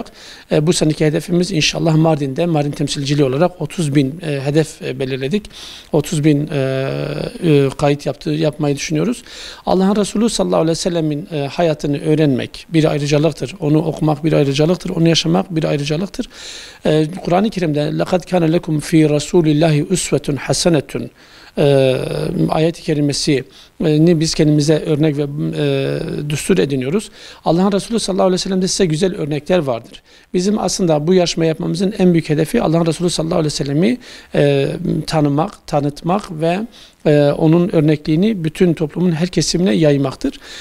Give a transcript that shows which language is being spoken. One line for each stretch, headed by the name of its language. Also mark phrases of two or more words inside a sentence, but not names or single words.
Turkish: Bu seneki hedefimiz inşallah Mardin'de, Mardin temsilciliği olarak 30.000 hedef belirledik. 30.000 kayıt yapmayı düşünüyoruz. Allah'ın Resulü
Arabic: صلى الله عليه وسلم
Turkish: hayatını öğrenmek bir ayrıcalıktır. Onu okumak bir ayrıcalıktır. Onu yaşamak bir ayrıcalıktır. Kur'an-ı Kerim'de
Arabic: لَقَدْ كَانَ لَكُمْ ف۪ي رَسُولِ اللّٰهِ اُسْوَةٌ حَسَنَةٌ
Turkish: ayet-i kerimesini biz kendimize örnek ve düstur ediniyoruz. Allah'ın Resulü
Arabic: صلى الله عليه وسلم
Turkish: size güzel örnekler vardır. Bizim aslında bu yarışma yapmamızın en büyük hedefi Allah'ın Resulü
Arabic: صلى الله عليه وسلم
Turkish: tanımak, tanıtmak ve onun örnekliğini bütün toplumun her kesimine yaymaktır.